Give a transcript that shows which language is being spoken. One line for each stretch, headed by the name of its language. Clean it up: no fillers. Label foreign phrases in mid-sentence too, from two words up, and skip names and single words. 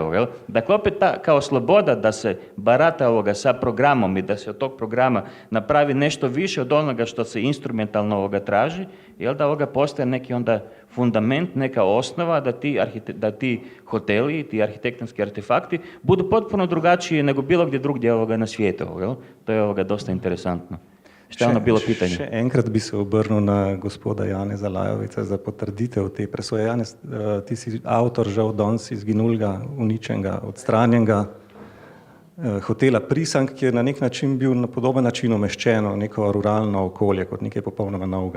Croatian: Dakle, opet ta kao sloboda da se barata sa programom i da se od tog programa napravi nešto više od onoga što se instrumentalno traži, da postaje neki onda fundament, neka osnova da ti hoteli, ti arhitektonski artefakti budu potpuno drugačiji nego bilo gdje drugdje na svijetu. To je dosta interesantno. Šta je ono bilo pitanje?
Slovenian: Še enkrat bi se obrnil na gospoda Janeza Lajovica za potrditev te presoje. Janez, ti si avtor žal danes izginulega, uničenega, odstranjenega hotela Prisank, ki je na nek način bil na podoben način umeščeno neko ruralno okolje kot nekaj popolnoma novega.